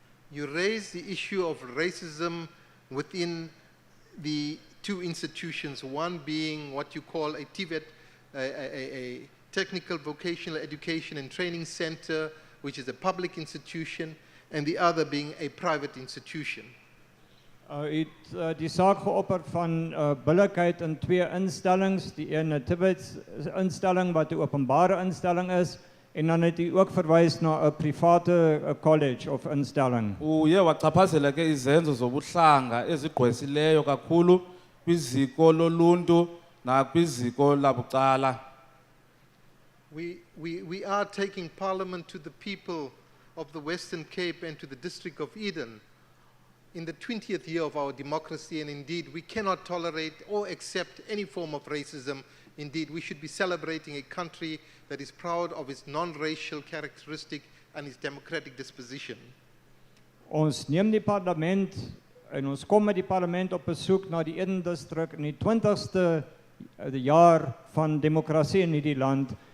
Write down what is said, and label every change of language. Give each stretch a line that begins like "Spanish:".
English: You raised the issue of racism within the two institutions, one being what you call a TVET, a Technical Vocational Education and Training Center, which is a public institution, and the other being a private institution.
Afrikaans: Het die saak geopper van billikheid in twee instellings, die een 'n TVET instelling wat 'n openbare instelling is, en dan het hy ook verwys na 'n private college of instelling.
Xhosa: Uye wachaphazela ke izenzo zobuhlanga ezigqwesileyo kakhulu kwiziko loluntu nakwiziko labucala.
English: We are taking Parliament to the people of the Western Cape and to the District of Eden in the 20th year of our democracy, and indeed we cannot tolerate or accept any form of racism. Indeed, we should be celebrating a country that is proud of its non-racial characteristic and its democratic disposition.
Afrikaans: Ons neem die parlement en ons kom met die parlement op besoek na die Eden District in die 20ste jaar van demokrasie in hierdie land.